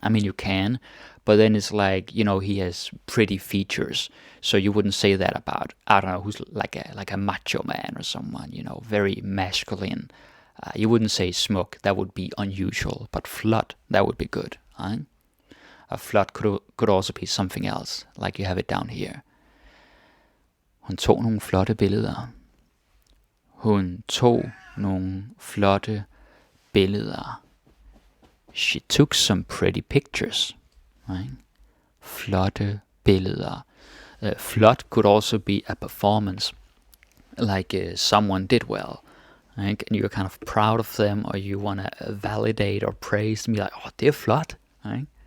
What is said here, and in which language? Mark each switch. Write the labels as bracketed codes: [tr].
[en] I mean, you can, but then it's like, he has pretty features, so you wouldn't say that about, I don't know, who's like a macho man or someone, very masculine. You wouldn't say smuk, that would be unusual, but flot, that would be good. Right? A flot could also be something else, like you have it down here. [da] Hun tog nogle flotte billeder. Hun tog nogle flotte billeder. [en] She took some pretty pictures. Right? [da] Flotte billeder. [en] Flot could also be a performance, like someone did well. Right? And you're kind of proud of them, or you want to validate or praise them. You're like, oh, [da] det er flot. [en] Right?